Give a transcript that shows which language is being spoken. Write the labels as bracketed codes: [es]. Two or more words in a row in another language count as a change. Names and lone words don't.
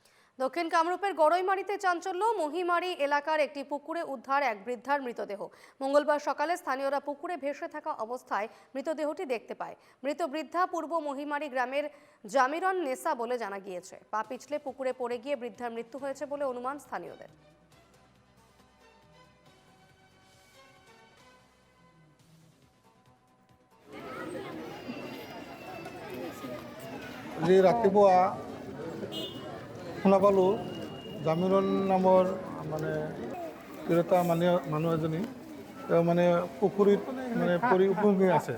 [bn] দক্ষিণ কামরূপের গড়ইমারিতে চাঞ্চল্য। মহিমারি এলাকার একটি পুকুরে উদ্ধার এক বৃদ্ধার মৃতদেহ। মঙ্গলবার সকালে স্থানীয়রা পুকুরে ভেসে থাকা অবস্থায় মৃতদেহটি দেখতে পায়। মৃত বৃদ্ধা পূর্ব মহিমারি গ্রামের জামিরন নেসা বলে জানা গিয়েছে। পা পিছলে পুকুরে পড়ে গিয়ে বৃদ্ধার মৃত্যু হয়েছে বলে অনুমান স্থানীয়দের। [as] আজি ৰাতিপুৱা শুনা পালোঁ জামিৰন নামৰ মানে তিৰোতা মানুহ এজনী তেওঁ মানে পুখুৰীত মানে পৰি উপঙি আছে।